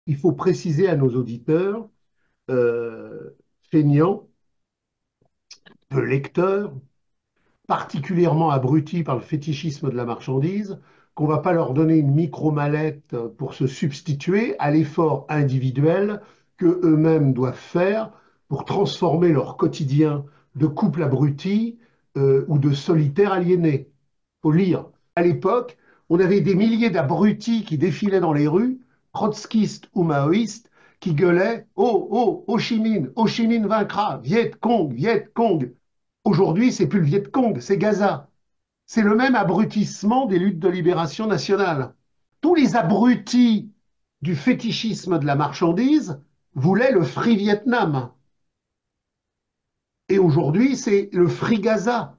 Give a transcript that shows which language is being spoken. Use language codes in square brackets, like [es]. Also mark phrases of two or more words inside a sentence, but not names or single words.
[fr] Il faut préciser à nos auditeurs, feignants, de lecteurs, particulièrement abrutis par le fétichisme de la marchandise, qu'on ne va pas leur donner une micro-mallette pour se substituer à l'effort individuel que eux-mêmes doivent faire pour transformer leur quotidien de couple abruti ou de solitaire aliéné. Il faut lire. À l'époque, on avait des milliers d'abrutis qui défilaient dans les rues, trotskistes ou maoïstes, qui gueulaient Oh, oh, Ho Chi Minh vaincra, Viet Cong, Viet Cong. Aujourd'hui, c'est plus le Viet Cong, c'est Gaza. C'est le même abrutissement des luttes de libération nationale. Tous les abrutis du fétichisme de la marchandise voulaient le Free Vietnam. Et aujourd'hui, c'est le Free Gaza.